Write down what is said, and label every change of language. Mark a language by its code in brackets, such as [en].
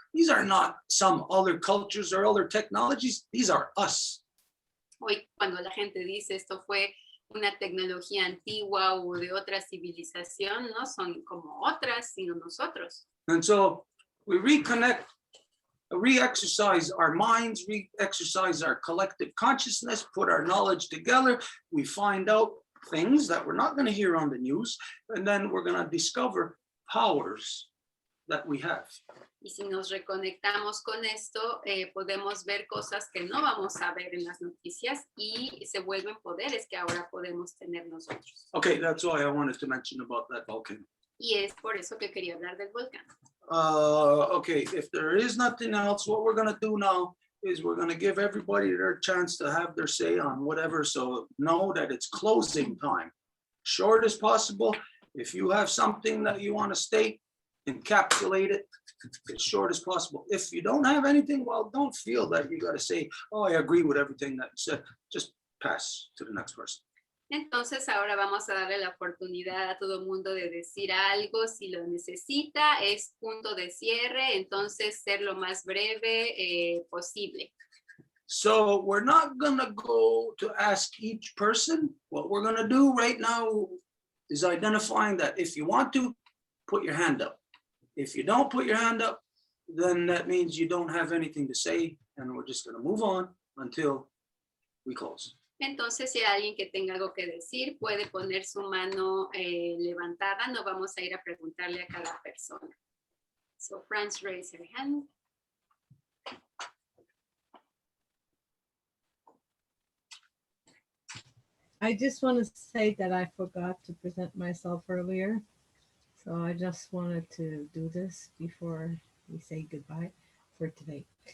[en] These are not some other cultures or other technologies. These are us. [es] Hoy cuando la gente dice esto fue una tecnología antigua o de otra civilización, no son como otras, sino nosotros. [en] And so we reconnect, re-exercise our minds, re-exercise our collective consciousness, put our knowledge together. We find out things that we're not going to hear on the news, and then we're going to discover powers that we have. [es] Y si nos reconectamos con esto, podemos ver cosas que no vamos a ver en las noticias y se vuelven poderes que ahora podemos tener nosotros. [en] Okay, that's why I wanted to mention about that volcano. [es] Y es por eso que quería hablar del volcán. [en] Okay, if there is nothing else, what we're going to do now is we're going to give everybody their chance to have their say on whatever. So know that it's closing time. Short as possible. If you have something that you want to state, encapsulate it as short as possible. If you don't have anything, well, don't feel that you got to say, oh, I agree with everything that you said. Just pass to the next person. [es] Entonces ahora vamos a darle la oportunidad a todo el mundo de decir algo si lo necesita, es punto de cierre, entonces ser lo más breve posible. [en] So we're not gonna go to ask each person. What we're gonna do right now is identifying that if you want to, put your hand up. If you don't put your hand up, then that means you don't have anything to say, and we're just gonna move on until we close. [es] Entonces, si hay alguien que tenga algo que decir, puede poner su mano levantada. No vamos a ir a preguntarle a cada persona. [en] So, Franz, raise your hand. I just want to say that I forgot to present myself earlier. So I just wanted to do this before we say goodbye for today.